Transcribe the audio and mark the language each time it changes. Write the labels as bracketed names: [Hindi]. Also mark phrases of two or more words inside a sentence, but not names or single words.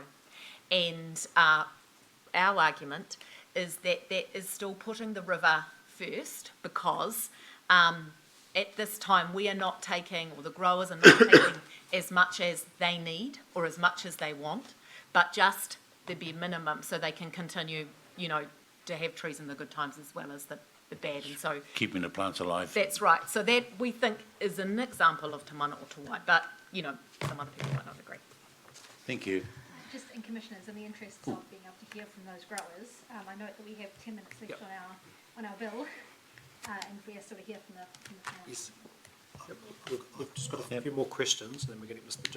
[English] And our argument is that that is still putting the river first, because at this time we are not taking, or the growers are not taking as much as they need or as much as they want, but just the bare minimum so they can continue, you know, to have trees in the good times as well as the bad. And so keeping the plants alive. That's right. So that, we think, is an example of [Māori] te mana o te wai, [English] but, you know, some other people might not agree. Thank you. Just in commissioners, in the interests of being able to hear from those growers, I note that we have 10 minutes left on our bill, and we are sort of hear from the panel. Yes. We've just got a few more questions, and then we're going to get Mr.